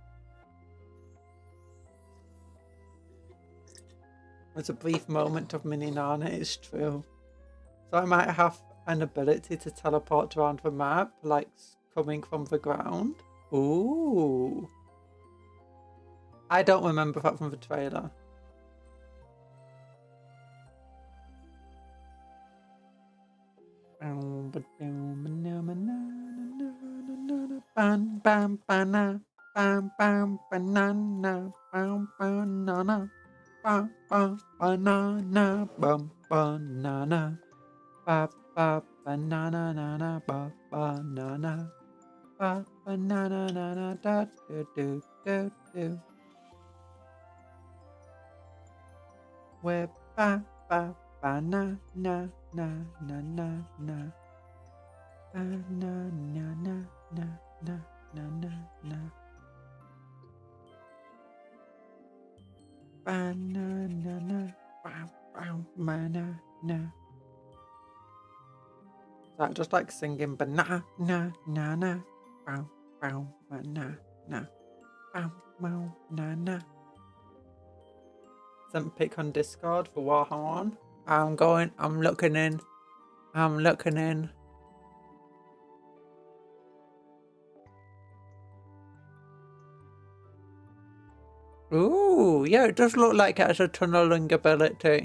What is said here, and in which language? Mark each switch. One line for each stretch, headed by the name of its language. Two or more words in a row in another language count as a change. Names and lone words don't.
English: There's a brief moment of mini Nana, it's true. So I might have an ability to teleport around the map, like coming from the ground. Ooh. I don't remember that from the trailer. Bam bam banana, bam bam banana, bam banana, bam bam banana, bam banana, ba ba banana nana, ba banana, ba banana nana, da do do do do. We're ba ba banana na na na na na. Banana na na na na na na. Banana bow bow mana na. Is that just like singing banana na na na bow bow mana na bow bow na na. Sent pick on Discord for Warhammer. I'm looking in. I'm looking in. Ooh, yeah, it does look like it has a tunneling ability.